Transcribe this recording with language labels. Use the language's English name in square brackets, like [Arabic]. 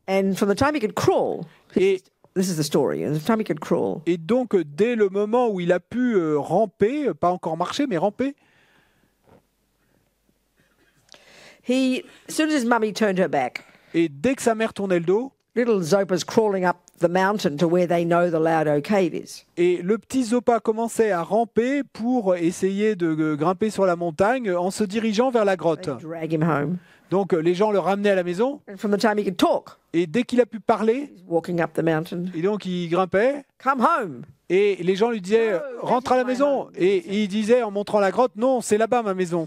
[English] And from the time he could crawl, this is the story. And the time he could crawl. [French] Et donc, dès le moment où il a pu ramper, pas encore marcher, mais ramper. [English] As soon as his mummy turned her back. [French] Et dès que sa mère tournait le dos. [English] Little Zopa's crawling up the mountain to where they know the Laudo cave is. [French] Et le petit Zopa commençait à ramper pour essayer de grimper sur la montagne en se dirigeant vers la grotte. [English] They drag him home. [French] Donc les gens le ramenaient à la maison. [English] And from the time he could talk, [French] et dès qu'il a pu parler, [English] he's walking up the mountain. [French] Et donc il grimpait. [English] Come home. [French] Et les gens lui disaient rentre à la maison. Et il disait en montrant la grotte, non, c'est là-bas ma maison.